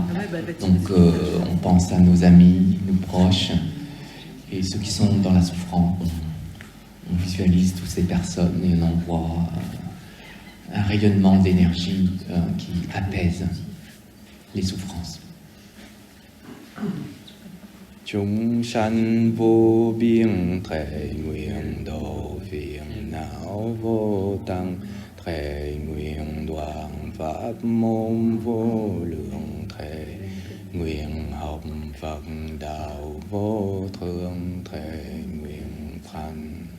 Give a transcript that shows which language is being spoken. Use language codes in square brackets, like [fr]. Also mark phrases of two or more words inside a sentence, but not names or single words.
[fr] Donc on pense à nos amis, nos proches, et ceux qui sont dans la souffrance. On visualise toutes ces personnes et on envoie un rayonnement d'énergie qui apaise les souffrances. [vi] Chúng sanh vô biên thệ nguyện độ phiền não vô tăng, thệ nguyện đoạn pháp môn vô lượng, thệ nguyện học Phật đạo vô thượng, thệ nguyện thành.